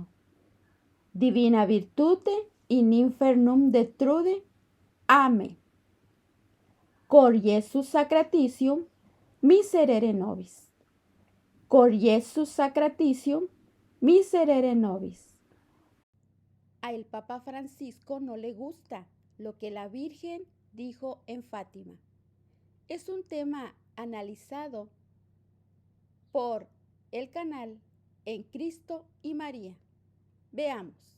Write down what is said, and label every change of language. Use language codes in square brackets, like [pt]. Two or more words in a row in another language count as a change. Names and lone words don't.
[la] Divina virtute in infernum detrude. Amen. Cor Iesus sacratitium miserere nobis. Cor Iesus sacratitium miserere nobis. [es] A el Papa Francisco no le gusta lo que la Virgen dijo en Fátima. Es un tema analizado por el canal En Cristo y María. Veamos.